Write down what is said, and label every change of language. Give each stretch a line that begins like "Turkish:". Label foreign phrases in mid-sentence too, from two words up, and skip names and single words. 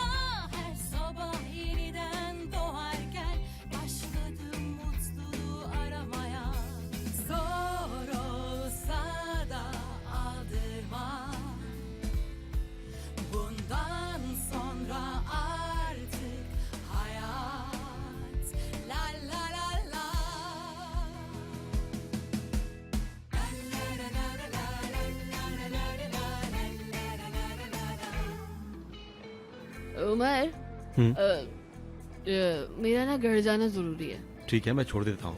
Turkish: Her sabah yeniden doğarken başladım mutluluğu aramaya. Zor olsa da aldırma, bundan sonra artık hayat la la la la.
Hindi: उमर, हम्म। मेरा ना घर जाना जरूरी है, ठीक है, मैं छोड़ देता हूँ।